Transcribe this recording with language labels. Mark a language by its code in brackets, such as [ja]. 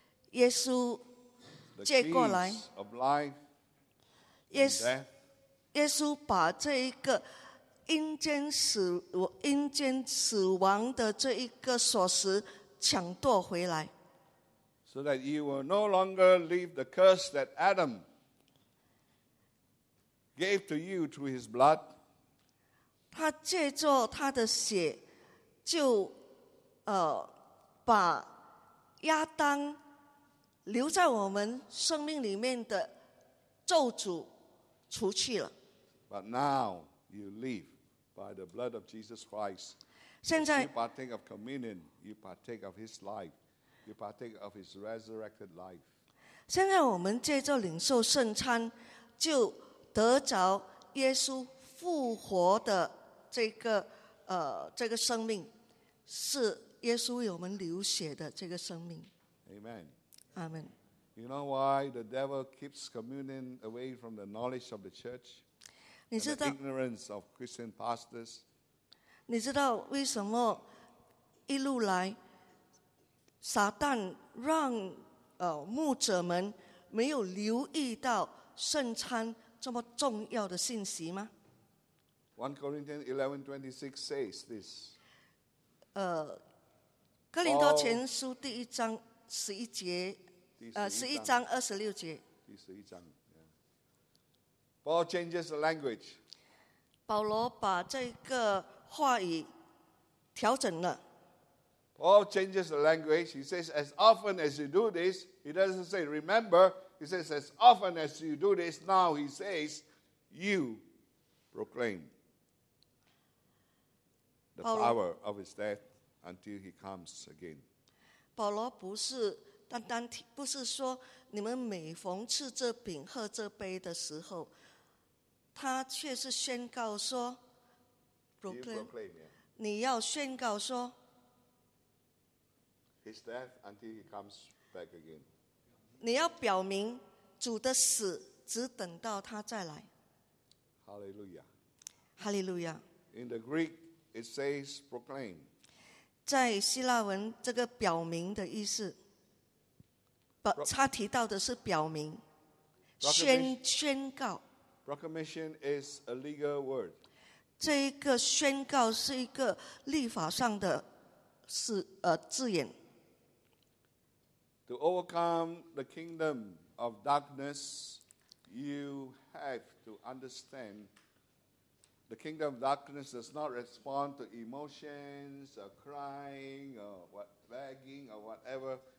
[zh] 耶稣接过来。 [en] The keys of life. [zh] 耶稣把这一个阴间死亡的这一个锁匙抢夺回来。 [en] So that you will no longer leave the curse that Adam gave to you through his blood. [zh] 他借着他的血就把亚当留在我们生命里面的咒诅除去了。 [en] But now you leave by the blood of Jesus Christ. [zh] 现在 [en] you partake of communion, you partake of his life, you partake of his resurrected life. [zh] 现在我们借着领受圣餐，就得着耶稣复活的这个生命，是耶稣为我们流血的这个生命。 [en] Amen. Amen. You know why the devil keeps communion away from the knowledge of the church? [zh] 你知道 [en] the ignorance of Christian pastors? [zh] 你知道为什么一路来撒旦让牧者们没有留意到圣餐这么重要的信息吗？ [en] 1 Corinthians 11:26 says this. [zh] 哥林多前书第一章十一节，十一章二十六节。第十一章。 [en] Paul changes the language. [zh] 保罗把这个话语调整了。 [en] Paul changes the language. He says, as often as you do this, he doesn't say remember. He says, as often as you do this, now he says, you proclaim the power of his death. Until he comes again. [zh] 保罗不是单单不是说你们每逢吃这饼喝这杯的时候，他却是宣告说 [en] proclaim, [zh] 你要宣告说 [en] his death until he comes back again. [zh] 你要表明主的死只等到他再来。 [en] Hallelujah. Hallelujah. In the Greek, it says proclaim. [zh] 在希腊文这个表明的意思，他提到的是表明 宣告 [en] proclamation is a legal word [zh] 这一个宣告是一个立法上的字眼 [en] to overcome the kingdom of darkness you have to understandThe kingdom of darkness does not respond to emotions or crying or what, begging or whatever.